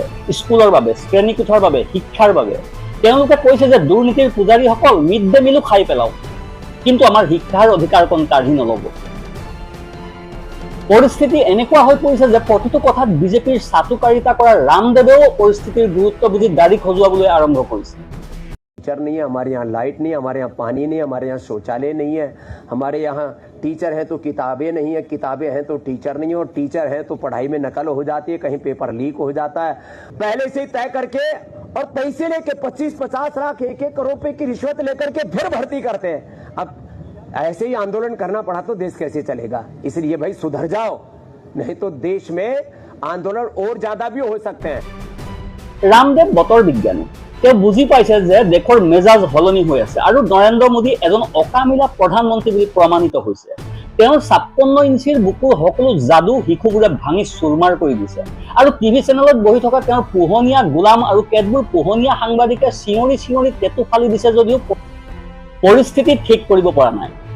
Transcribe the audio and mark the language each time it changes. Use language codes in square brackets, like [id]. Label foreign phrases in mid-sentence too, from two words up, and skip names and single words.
[as] স্কুলৰ বাবে, শ্ৰেণীকোঠাৰ বাবে, শিক্ষাৰ বাবে। তেওঁলোকে কৈছে যে দুৰ্নীতিৰ পূজাৰীসকল মিড ডে মিলো খাই পেলাওক, কিন্তু আমাৰ শিক্ষাৰ অধিকাৰকণ কাঢ়ি নল'ব। পৰিস্থিতি এনেকুৱা হৈ পৰিছে যে প্ৰতিটো কথাত বিজেপিৰ চাটুকাৰিতা কৰা ৰামদেৱেও পৰিস্থিতিৰ গুৰুত্ব বুজি দাড়ি খজুৱাবলৈ আৰম্ভ কৰিছে। [hi] टीचर नहीं है, हमारे यहाँ लाइट नहीं, हमारे यहाँ पानी नहीं, हमारे यहाँ शौचालय नहीं है, हमारे यहाँ टीचर हैं तो किताबें नहीं है, किताबें हैं तो टीचर नहीं है, और टीचर हैं तो पढ़ाई में नकल हो जाती है, कहीं पेपर लीक हो जाता है। पहले से ही तय करके और पैसे लेके 25-50 लाख 1-1 करोड़ रुपए की रिश्वत लेकर के फिर भर्ती करते हैं। अब ऐसे ही आंदोलन करना पड़ा तो देश कैसे चलेगा? इसलिए भाई सुधर जाओ, नहीं तो देश में आंदोलन और ज्यादा भी हो सकते हैं। [as] ৰামদেৱ বতৰ বিজ্ঞানী, তেওঁ বুজি পাইছে যে দেশৰ মেজাজ সলনি হৈ আছে আৰু নৰেন্দ্ৰ মোদী এজন অকামিলা প্ৰধানমন্ত্ৰী বুলি প্ৰমাণিত হৈছে। তেওঁৰ 56 ইঞ্চিৰ বুকুৰ সকলো যাদু শিশুবোৰে ভাঙি চুৰমাৰ কৰি দিছে, আৰু টিভি চেনেলত বহি থকা তেওঁৰ পোহনীয়া গোলাম আৰু কেতবোৰ পোহনীয়া সাংবাদিকে চিঞৰি চিঞৰি টেটু ফালি দিছে যদিও পৰিস্থিতি ঠিক কৰিব পৰা নাই।